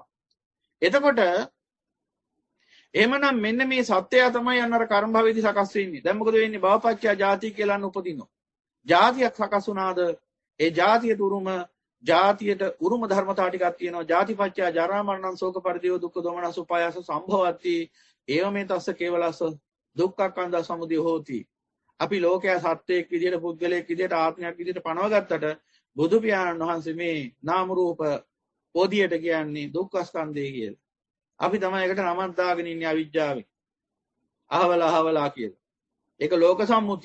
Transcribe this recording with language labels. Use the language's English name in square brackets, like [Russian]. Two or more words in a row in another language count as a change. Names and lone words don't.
[Sinhala] එතකොට එහෙමනම් මෙන්න මේ සත්‍යය තමයි අන්නර කර්ම භවෙදි සකස් වෙන්නේ. දැන් මොකද වෙන්නේ? [Pali] භවපච්චය ජාති [Sinhala] කියලා උපදිනවා. ජාතියක් සකස් වුණාද? ඒ ජාතියට උරුම ධර්මතා ටිකක් තියෙනවා. [Pali] ජාතිපච්චය ජරා මරණං ශෝක පරිදේව දුක්ඛ දෝමනස් උපායාස සම්භවති. ඒව මේ තස්ස කේවලස්ස දුක්ඛක්ඛන්ද සමුදය හෝති. [Sinhala] අපි ලෝකයා සත්‍යයක් විදිහට පුද්ගලයෙක් විදිහට ආත්මයක් විදිහට පනවගත්තට බුදු පියාණන් වහන්සේ මේ නාම රූප පොදියට කියන්නේ දුක්ඛ ස්කන්ධය කියලා. අපි තමයි ඒකට නමක් දාගෙන ඉන්නේ අවිජ්ජාවෙන්. අහවලා කියලා. ඒක ලෝක සම්මුතිය.